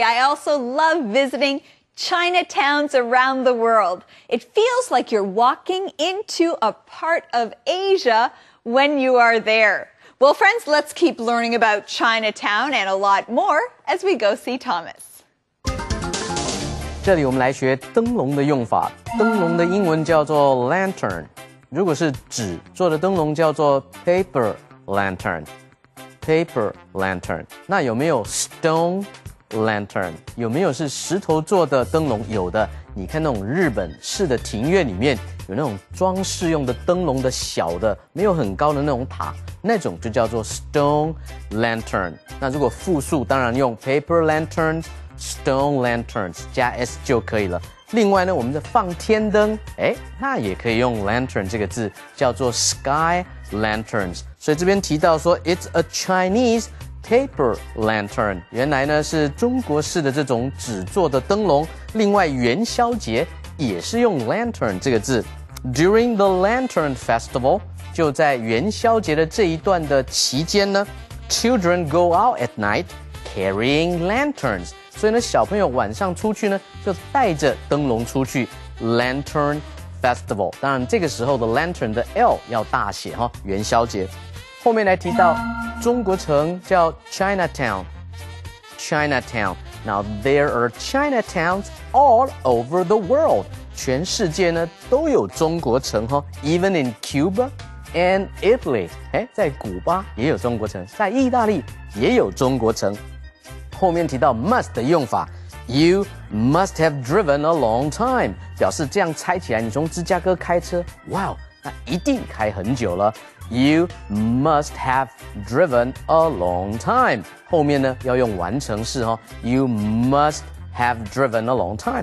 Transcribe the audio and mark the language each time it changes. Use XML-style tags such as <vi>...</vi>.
<en>I also love visiting Chinatowns around the world. It feels like you're walking into a part of Asia when you are there. Well, friends, let's keep learning about Chinatown and a lot more as we go see Thomas.</en> <zh>这里我们来学灯笼的用法。灯笼的英文叫做 lantern， 如果是纸做的灯笼叫做 paper lantern。paper lantern。那有没有 stone lantern？有没有是石头做的灯笼？有的。你看那种日本式的庭院里面有那种装饰用的灯笼的小的，没有很高的那种塔，那种就叫做 stone lantern。那如果复数，当然用 paper lanterns。Stone lanterns 加 s 就可以了。另外呢，我们的放天灯，那也可以用 lantern 这个字，叫做 sky lanterns。所以这边提到说 ，it's a Chinese paper lantern。原来呢是中国式的这种纸做的灯笼。另外元宵节也是用 lantern 这个字。</zh> <en>During the Lantern Festival，</en> <zh>就在元宵节的这一段的期间呢</zh> <en>，children go out at night carrying lanterns。</en> <zh>所以呢，小朋友晚上出去呢，就带着灯笼出去 Lantern Festival。当然，这个时候的 Lantern 的 L 要大写哈，元宵节。后面来提到中国城叫 Chinatown。</zh> <en>Now there are Chinatowns all over the world。</en> <zh>全世界呢都有中国城哈 ，</zh> <en>Even in Cuba and Italy。</en> <zh>在古巴也有中国城，在意大利也有中国城。后面提到 must 的用法 ，</zh> <en>You must have driven a long time，</en> <zh>表示这样猜起来，你从芝加哥开车，哇，那一定开很久了。</zh> <en>You must have driven a long time。</en> <zh>后面呢要用完成式哈 ，</zh> <en>You must have driven a long time。</en>